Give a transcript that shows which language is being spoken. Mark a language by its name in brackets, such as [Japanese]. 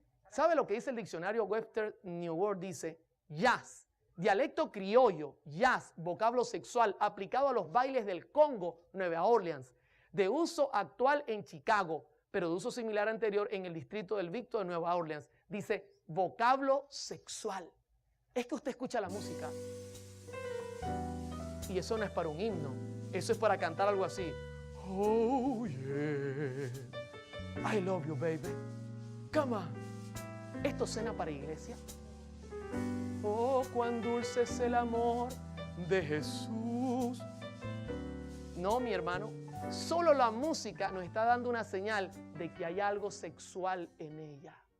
[Spanish] ¿Sabe lo que dice el diccionario Webster New World? Dice, jazz, dialecto criollo, jazz, vocablo sexual, aplicado a los bailes del Congo, Nueva Orleans, de uso actual en Chicago, pero de uso similar anterior en el distrito del Victor de Nueva Orleans. Dice, vocablo sexual. Es que usted escucha la música y eso no es para un himno, eso es para cantar algo así. [English] Oh yeah, I love you baby, come on. [Spanish] ¿Esto suena para iglesia? Oh, cuán dulce es el amor de Jesús. No, mi hermano, solo la música nos está dando una señal de que hay algo sexual en ella.